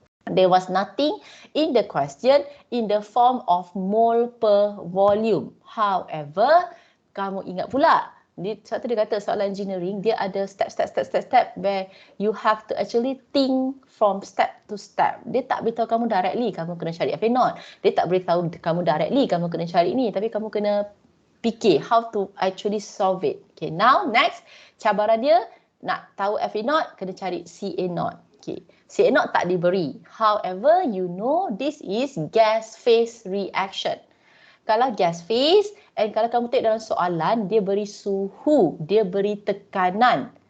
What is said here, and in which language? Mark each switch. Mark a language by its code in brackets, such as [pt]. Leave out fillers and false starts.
[en] There was nothing in the question in the form of mole per volume. [ms] However, kamu ingat pula, sebab tu dia kata soalan engineering, dia ada step [en] where you have to actually think from step to step. [ms] Dia tak beritahu kamu directly kamu kena cari FA0. Dia tak beritahu kamu directly kamu kena cari ni. Tapi kamu kena fikir [en] how to actually solve it. [ms] Okay, now next, cabaran dia nak tahu FA0, kena cari CA0. [en] Okay, CA0 [ms] tak diberi. [en] However, you know this is gas phase reaction. [ms] Kalau gas phase, and kalau kamu tengok dalam soalan, dia beri suhu, dia beri tekanan.